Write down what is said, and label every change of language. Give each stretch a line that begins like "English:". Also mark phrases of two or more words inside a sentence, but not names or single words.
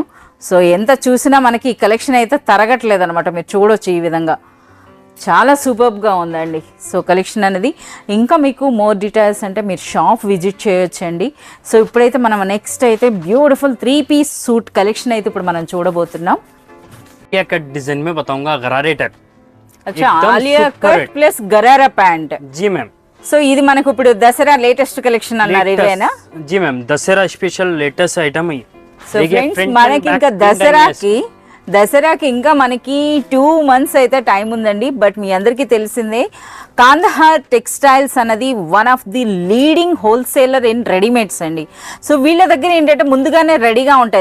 Telugu: సో ఎంత చూసినా మనకి ఈ కలెక్షన్ అయితే తరగట్లేదు అనమాట. మీరు చూడొచ్చు ఈ విధంగా చాలా సూపర్గా ఉందండి. సో కలెక్షన్ అనేది ఇంకా మీకు
English: more details
Telugu: అంటే మీరు
English: shop visit
Telugu: చేయొచ్చండి. సో ఇప్పుడైతే మనం నెక్స్ట్ అయితే
English: beautiful 3-piece suit collection
Telugu: అయితే ఇప్పుడు మనం చూడబోతున్నాం.
Hindi: आलिया कट डिजाइन में बताऊंगा, गरारे टाइप. अच्छा, आलिया कट प्लस गरारा पैंट. जी मैम.
Telugu: సో ఇది మనకు ఇప్పుడు దసరా
English: latest collection
Telugu: అన్నారు ఇవేనా?
Hindi: जी मैम, दशहरा
English: special latest item
Hindi: है.
Telugu: సో ఫ్రెండ్స్ మనకి ఇంకా దసరాకి ఇంకా మనకి 2 months అయితే టైం ఉందండి. బట్ మీ అందరికీ తెలిసిందే కాందహార్ టెక్స్టైల్స్ అన్నది
English: one of the leading wholesaler in readymades
Telugu: అండి. సో వీళ్ళ దగ్గర ఏంటంటే ముందుగానే రెడీగా ఉంటాయి.